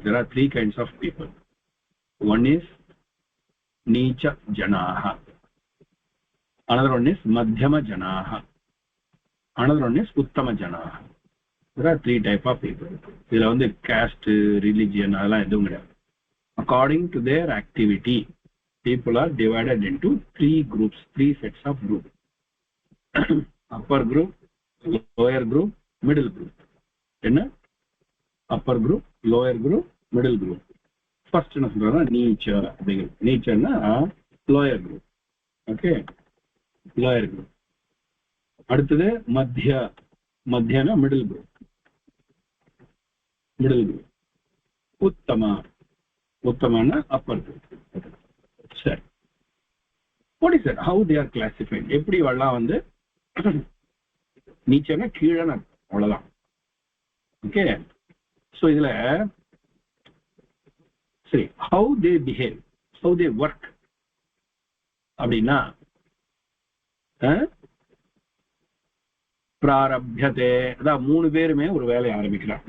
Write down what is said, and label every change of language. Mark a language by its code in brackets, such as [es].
[en] there are 3 kinds of people. one is நீச்ச ஜனாஹ, another one is madhyama janaha, another one is uttama janaha. there are 3 type of people. [ta] இதுல வந்து caste, religion அதெல்லாம் எதுவும் கிடையாது. [en] according to their activity people are divided into 3 groups, 3 sets of group. upper group, lower group, middle group. என்ன? upper group, lower group, middle group. [ta] first என்ன சொல்றா நீச்ச அப்படிங்கிறது. நீச்சன்னா lower group. Okay, lower group. அடுத்தது மத்தியனா middle group. உத்தமனா [en] upper group. சரி, what is that? how they are classified? [ta] எப்படி வரலாம் வந்து நீச்சனா கீழனா அவ்வளவுதான். ஓகே, so இதுல சரி [en] how they behave, how they work [ta] அப்படின்னா பிராரப்யதே, அதான் 3 பேருமே ஒரு வேலையை ஆரம்பிக்கிறார்.